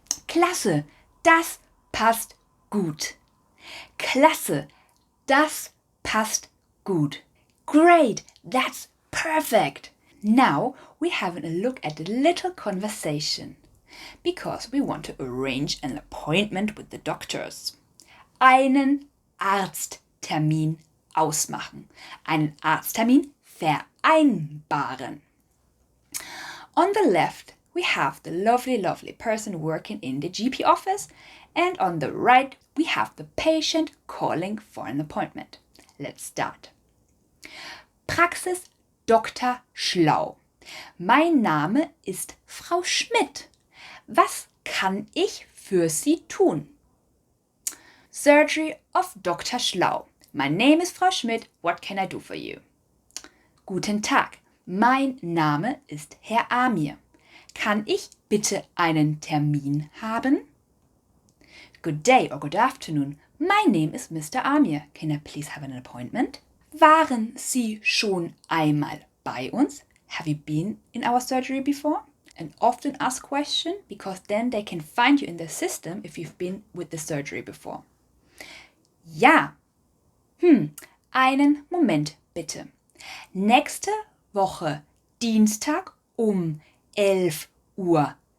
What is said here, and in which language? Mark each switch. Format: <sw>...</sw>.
<de>Klasse, das passt gut. Klasse, das passt gut.</de> <en>Great, that's perfect. Now we're having a look at a little conversation because we want to arrange an appointment with the doctors.</en> <de>Einen Arzttermin ausmachen. Einen Arzttermin vereinbaren.</de> <en>On the left, we have the lovely person working in the GP office, and on the right, we have the patient calling for an appointment. Let's start.</en> <de>Praxis Dr. Schlau. Mein Name ist Frau Schmidt. Was kann ich für Sie tun?</de> <en>Surgery of Dr. Schlau. My name is Frau Schmidt. What can I do for you?</en> <de>Guten Tag. Mein Name ist Herr Amir. Kann ich bitte einen Termin haben?</de> <en>Good day or good afternoon. My name is Mr. Amir. Can I please have an appointment?</en> <de>Waren Sie schon einmal bei uns?</de> <en>Have you been in our surgery before? An often asked question, because then they can find you in the system if you've been with the surgery before.</en> <de>Ja. Einen Moment bitte. Nächste Woche Dienstag um 11:20 Uhr.</de>